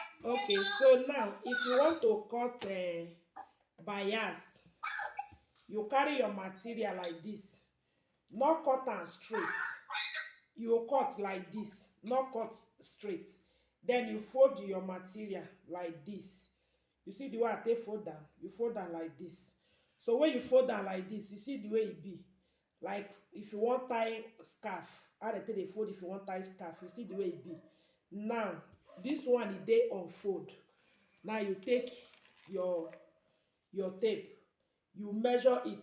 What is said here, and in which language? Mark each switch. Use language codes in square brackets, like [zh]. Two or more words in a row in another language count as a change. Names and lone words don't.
[pcm] Okay, so now if you want to cut bias, you carry your material like this, not cut am straight. You cut like this, not cut straight. Then you fold your material like this. You see the way I take fold am? You fold am like this. So when you fold am like this, you see the way e be. Like if you wan tie scarf, how dem take dey fold if you wan tie scarf, you see the way e be. Now this one e dey unfold. Now you take your tape, you measure it.